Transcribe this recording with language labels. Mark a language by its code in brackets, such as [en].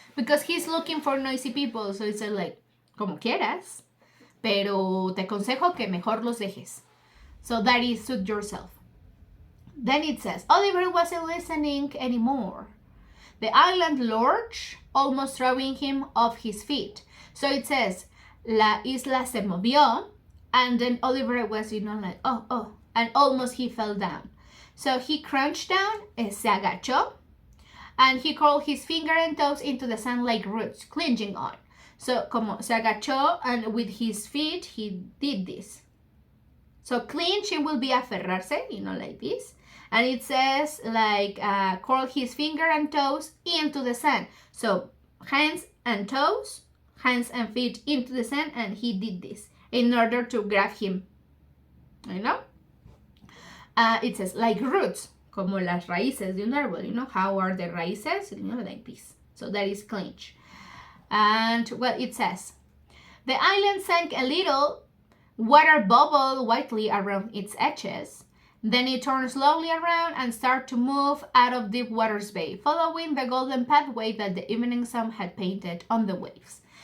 [en] Because he's looking for noisy people, so it's like, [es] como quieras, pero te aconsejo que mejor los dejes. [en] So that is suit yourself. Then it says, Oliver wasn't listening anymore. The island lurched, almost throwing him off his feet. So it says, [es] la isla se movió, [en] and then Oliver was, like, oh, and almost he fell down. So he crouched down, [es] se agachó, [en] and he curled his finger and toes into the sand like roots, clinging on. So, [es] como se agachó, [en] and with his feet, he did this. So, clinch, it will be aferrarse, like this. And it says, like, curl his finger and toes into the sand. So, hands and toes, hands and feet into the sand, and he did this in order to grab him. It says, like roots, [es] como las raíces de un árbol. [en] How are the raíces? Like this. So, that is clinch. And, well, it says, the island sank a little, water bubbled whitely around its edges. Then it turned slowly around and started to move out of Deep Waters Bay, following the golden pathway that the evening sun had painted on the waves.